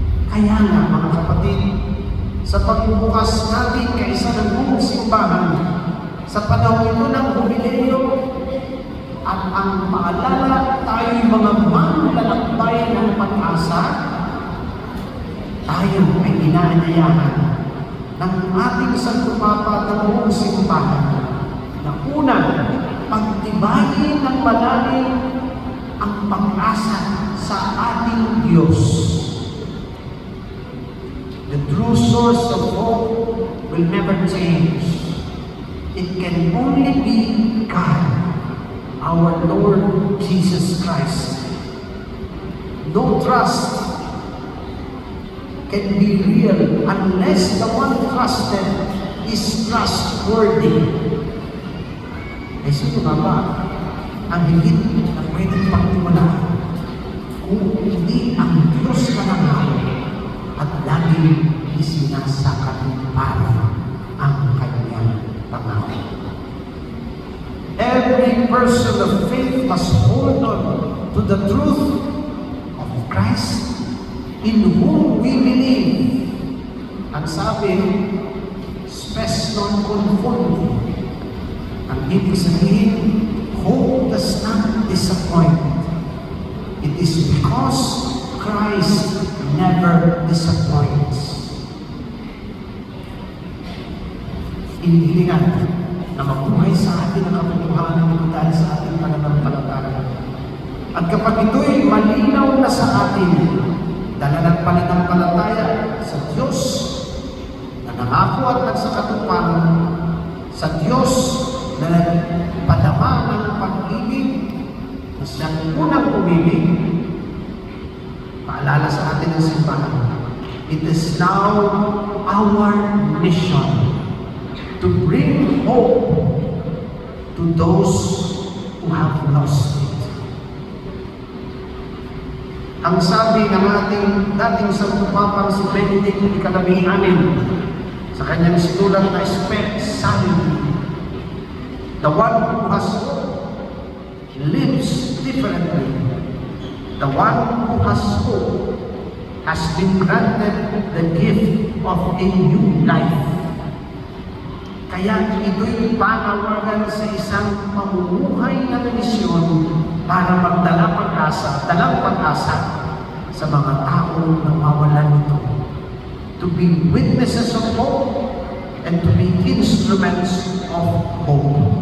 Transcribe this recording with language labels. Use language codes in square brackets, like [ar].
[tl] Kaya nga mga kapatid, sa pagbubukas natin kaisa ng buong simbahan, sa panahon ito ng Jubileo, at ang paalala tayo'y mga manlalakbay ng pag-asa, tayo ay inaanyayahan ng ating Santo Papa ng buong simbahan na una, pagtibayin ng malalim ang pag-asa sa ating Diyos. [en] The true source of hope will never change. It can only be God, our Lord Jesus Christ. No trust can be real unless the one trusted is trustworthy. [tl] Eh sino ba ang higit na pwedeng pagtiwalaan kung hindi ang Diyos na naman at laging isinasakatuparan ang kanyang pangako. [en] Every person of faith must hold on to the truth of Christ in whom we believe. [tl] Ang sabi, [la] spes non conformity. [tl] Ang ibig sabihin, [en] hope does not disappoint. It is because Christ never disappoints. [tl] Inihilingan na mabuhay sa atin ang katotohanan nito dahil sa ating pananampalataya. At kapag ito'y malinaw na sa atin, dala ng pananampalataya sa Diyos na nangako at nagsakatuparan, sa Diyos na nagpadama ng pag-ibig na siyang unang umibig. Paalala sa atin ng simbahan, [en] it is now our mission to bring hope to those who have lost it. [tl] Ang sabi ng ating dating Santo Papa si Benedict XVII sa kanyang sinulat na Spes Salvi, [en] the one who has hope lives differently. The one who has hope has been granted the gift of a new life. [tl] Kaya ito'y panawagan sa isang pamumuhay ng misyon para magdala pag-asa, dalang pag-asa sa mga taong nawawalan nito. [en] To be witnesses of hope and to be instruments of hope.